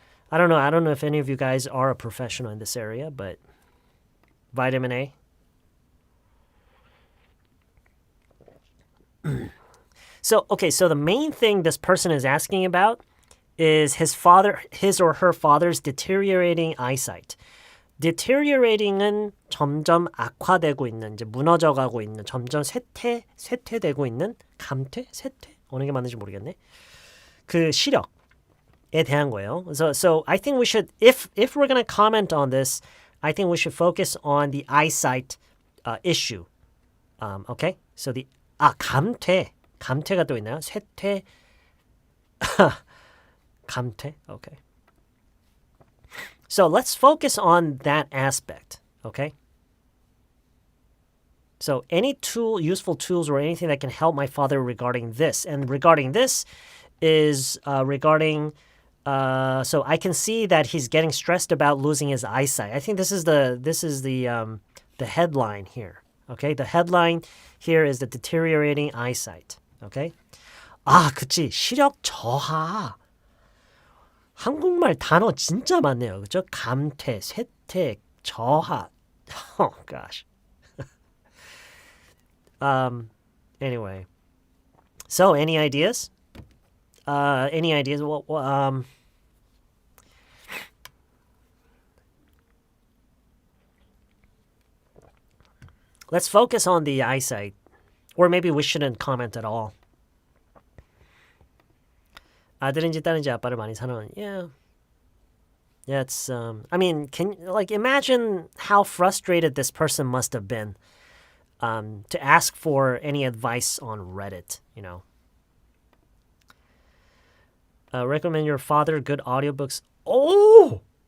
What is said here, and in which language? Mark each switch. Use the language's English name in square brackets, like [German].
[English] I don't know if any of you guys are a professional in this area, but vitamin A. So the main thing this person is asking about is his or her father's deteriorating eyesight. [Korean] deteriorating은 점점 악화되고 있는, 이제 무너져가고 있는, 점점 쇠퇴되고 있는, 쇠퇴? 어느 게 맞는지 모르겠네. 그 시력에 대한 거예요. [English] So I think we should, if we're going to comment on this, I think we should focus on the eyesight issue. Okay? So [Korean] 감퇴가 또 있나요? 쇠퇴. [English] 감퇴? Okay. So let's focus on that aspect, okay? So any useful tools or anything that can help my father regarding this. And regarding this is regarding, so I can see that he's getting stressed about losing his eyesight. I think this is the headline here, okay? The headline here is the deteriorating eyesight, okay? [Korean] 그치. 시력 저하. 한국말 단어 진짜 많네요. 그죠? 감퇴, 쇠퇴, 저하. [English] Oh gosh. Anyway. So, any ideas? Any ideas? Let's focus on the eyesight. Or maybe we shouldn't comment at all. [Korean] 아들인지 딸인지 아빠를 많이 사랑하는. [English] Yeah, it's. I mean, can imagine how frustrated this person must have been, to ask for any advice on Reddit. You know. Recommend your father good audiobooks. Oh.